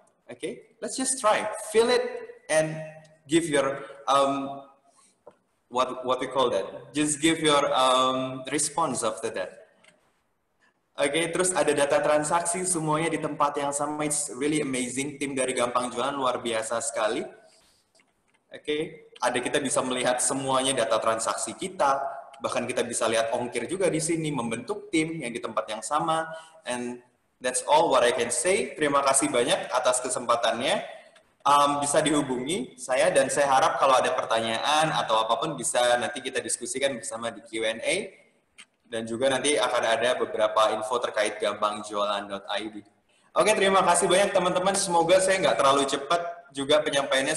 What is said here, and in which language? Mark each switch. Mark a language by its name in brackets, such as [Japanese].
[English] Okay, let's just try, fill it and give your what we call that. Just give your response after that. [Indonesian] Oke, terus ada data transaksi semuanya di tempat yang sama. [English] It's really amazing. [Indonesian] Tim dari Gampang Jualan luar biasa sekali. Oke, kita bisa melihat semuanya data transaksi kita. Bahkan kita bisa lihat ongkir juga di sini, membentuk tim yang di tempat yang sama. [English] And that's all what I can say. [Indonesian] Terima kasih banyak atas kesempatannya. Bisa dihubungi saya, dan saya harap kalau ada pertanyaan atau apapun bisa nanti kita diskusikan bersama di Q&A. Dan juga nanti akan ada beberapa info terkait gampangjualan.id. Oke, terima kasih banyak teman-teman. Semoga saya nggak terlalu cepat juga penyampaiannya.